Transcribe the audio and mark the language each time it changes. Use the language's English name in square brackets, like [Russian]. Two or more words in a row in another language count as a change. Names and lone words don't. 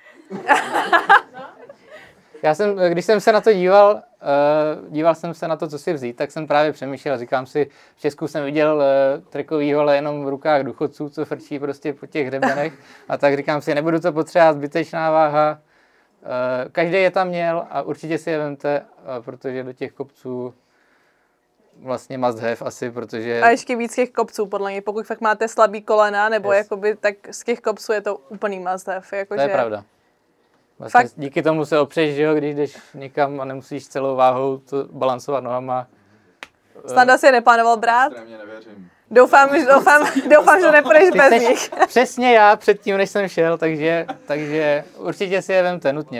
[Czech] Když jsem se na to díval jsem se na to, co si vzít, tak jsem právě přemýšlel, říkám si, v Česku jsem viděl trekový hole jenom v rukách důchodců, co frčí prostě po těch hřebenech a tak říkám si, nebudu to potřebovat, zbytečná váha. Každý je tam měl a určitě si je vemte, protože do těch kopců vlastně [English] must have [Czech] asi, protože... A ještě víc těch kopců, podle mě, pokud fakt máte slabý kolena, nebo jakoby, tak z těch kopců je to úplný [English] must have. [Czech] To je pravda. Vlastně fakt... Díky tomu se opřeš, že jo, když jdeš někam a nemusíš celou váhou to balancovat nohama. Snad si je neplánoval brát? Extrémně nevěřím. Doufám, že nepůjdeš bez nich. Přesně já předtím, než jsem šel, takže určitě si je vemte nutně.